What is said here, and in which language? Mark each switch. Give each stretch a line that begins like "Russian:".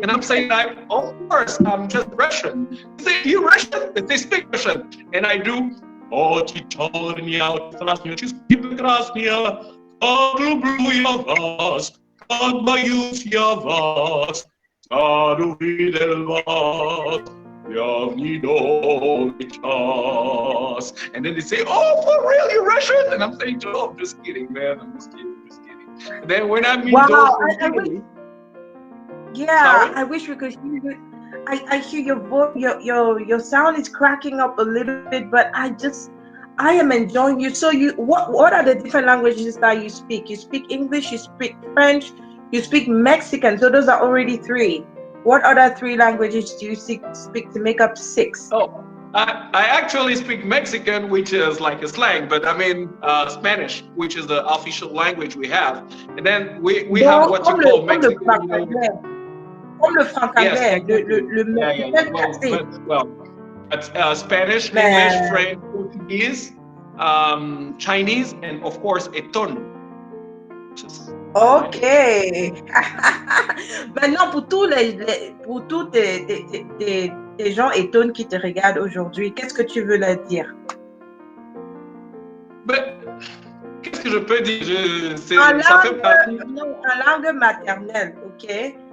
English: And I'm saying, like, of course, I'm just Russian. They say, you Russian? They speak Russian. And I do,
Russian: очи черные, красные, чистые прекрасные, как люблю я вас, как боюсь я вас, старый видел вас, я в недолгий час.
English: And then they say, oh, for real, you're Russian? And I'm saying, oh, I'm just kidding, man, I'm just kidding. And then when I meet those I wish we could hear you. I hear your voice, your sound is cracking up a little bit, but I am enjoying you. So what are the different languages that you speak? You speak English, you speak French, you speak Mexican. So those are already 3. What other 3 languages do you speak to make up 6? Oh, I actually speak Mexican, which is like a slang, but I mean Spanish, which is the official language we have. And then we have what you call Mexican.
French: Comme le franc-anglais,
English: Spanish, English, French, Portuguese, Chinese, and of course, Eton. Ok.
French: Maintenant, pour tous tes gens étonnés qui te regardent aujourd'hui, qu'est-ce que tu veux leur dire? Ben, qu'est-ce que je peux dire? Ça fait partie. Non, en langue maternelle, ok?